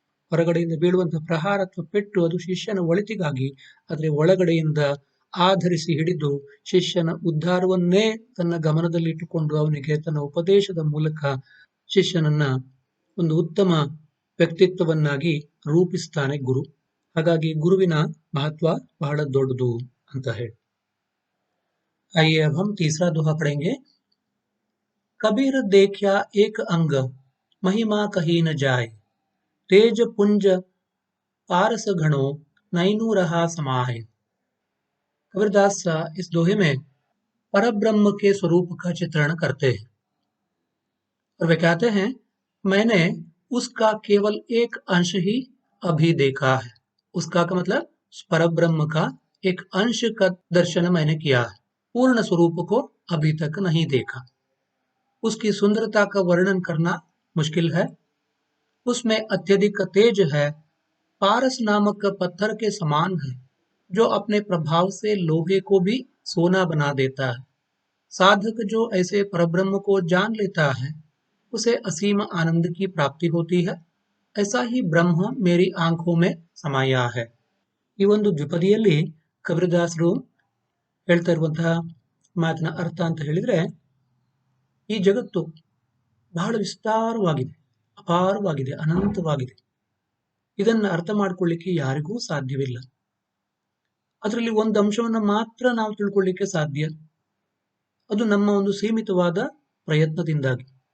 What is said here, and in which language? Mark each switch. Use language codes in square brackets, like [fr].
[kn] ಹೊರಗಡೆಯಿಂದ ಬೀಳುವಂತಹ ಪ್ರಹಾರ ಅಥವಾ ಪೆಟ್ಟು ಅದು ಶಿಷ್ಯನ ಒಳಿತಿಗಾಗಿ, ಆದರೆ ಒಳಗಡೆಯಿಂದ ಆಧರಿಸಿ ಹಿಡಿದು ಶಿಷ್ಯನ ಉದ್ಧಾರವನ್ನೇ ತನ್ನ ಗಮನದಲ್ಲಿಟ್ಟುಕೊಂಡು ಅವನಿಗೆ ತನ್ನ ಉಪದೇಶದ ಮೂಲಕ ಶಿಷ್ಯನನ್ನ ಒಂದು ಉತ್ತಮ ವ್ಯಕ್ತಿತ್ವವನ್ನಾಗಿ ರೂಪಿಸ್ತಾನೆ ಗುರು. ಹಾಗಾಗಿ ಗುರುವಿನ ಮಹತ್ವ ಬಹಳ ದೊಡ್ಡದು ಅಂತ ಹೇಳಿ. [hi] आइए अब हम तीसरा दोहा पढ़ेंगे। कबीर देखा एक अंग महिमा कही न जाए, तेज पुंज पारस घणो नैनू रहा समाये। कबीरदास इस दोहे में परब्रह्म के स्वरूप का चित्रण करते हैं और वे कहते हैं, मैंने उसका केवल एक अंश ही अभी देखा है। उसका का मतलब परब्रह्म का एक अंश का दर्शन मैंने किया है, पूर्ण स्वरूप को अभी तक नहीं देखा। उसकी सुंदरता का वर्णन करना मुश्किल है। उसमें अत्यधिक तेज है, पारस नामक पत्थर के समान है, जो अपने प्रभाव से लोहे को भी सोना बना देता है। साधक जो ऐसे परब्रह्म को जान लेता है, उसे असीम आनंद की प्राप्ति होती है। ऐसा ही ब्रह्म मेरी आंखों में समाया है। [kn] ಈ ಒಂದು ದ್ವಿಪದಿಯಲ್ಲಿ ಕಬೀರದಾಸರು ಹೇಳ್ತಾ ಇರುವಂತಹ ಮಾತಿನ ಅರ್ಥ ಅಂತ ಹೇಳಿದ್ರೆ, ಈ ಜಗತ್ತು ಬಹಳ ವಿಸ್ತಾರವಾಗಿದೆ, ಅಪಾರವಾಗಿದೆ, ಅನಂತವಾಗಿದೆ. ಇದನ್ನ ಅರ್ಥ ಮಾಡ್ಕೊಳ್ಳಿಕ್ಕೆ ಯಾರಿಗೂ ಸಾಧ್ಯವಿಲ್ಲ. ಅದರಲ್ಲಿ ಒಂದು ಅಂಶವನ್ನ ಮಾತ್ರ ನಾವು ತಿಳ್ಕೊಳ್ಳಿಕ್ಕೆ ಸಾಧ್ಯ, ಅದು ನಮ್ಮ ಒಂದು ಸೀಮಿತವಾದ ಪ್ರಯತ್ನದಿಂದಾಗಿ.